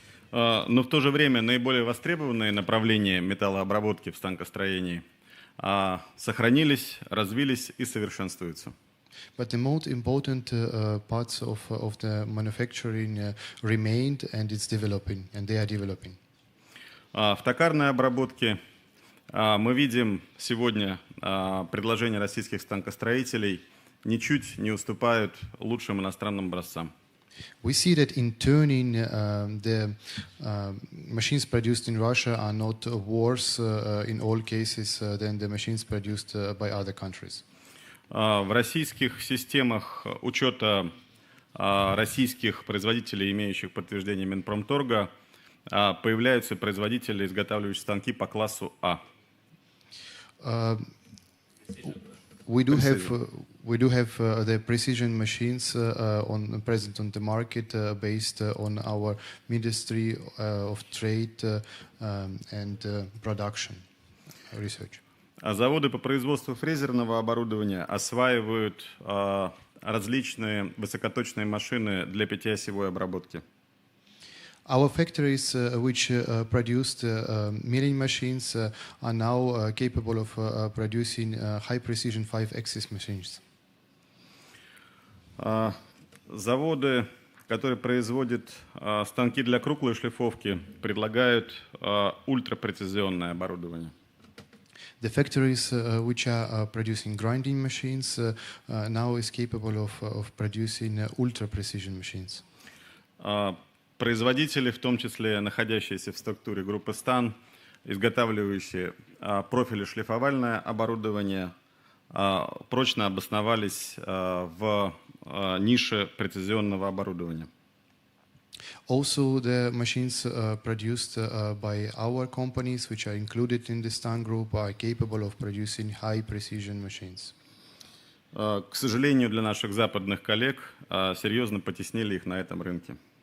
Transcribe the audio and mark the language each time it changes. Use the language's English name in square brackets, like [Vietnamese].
[Russian] Но в то же время наиболее востребованные направления металлообработки в станкостроении сохранились, развились и совершенствуются. [English] But the most important parts of the manufacturing remained, and it's developing, and they are developing. [Russian] В токарной обработке мы видим сегодня предложения российских станкостроителей ничуть не уступают лучшим иностранным образцам. [English] We see that in turning, the machines produced in Russia are not worse in all cases than the machines produced by other countries. [Russian] В российских системах учета российских производителей, имеющих подтверждение Минпромторга, появляются производители, изготавливающие станки по классу А. [English] We do have the precision machines present on the market based on our Ministry of Trade and Production Research. [Russian] Заводы по производству фрезерного оборудования осваивают различные высокоточные машины для пятиосевой обработки. [English] Our factories which produced milling machines are now capable of producing high-precision 5-axis machines. [Russian] Заводы, которые производят станки для круглой шлифовки, предлагают ультрапрецизионное оборудование. [English] The factories which are producing grinding machines now is capable of producing ultra-precision machines. [Russian] Производители, в том числе находящиеся в структуре группы СТАН, изготавливающие профили шлифовальное оборудование, прочно обосновались в нише прецизионного оборудования. [English] Also, the machines produced by our companies, which are included in the STAN group, are capable of producing high-precision machines. [Russian] К сожалению, для наших западных коллег серьезно потеснили их на этом рынке.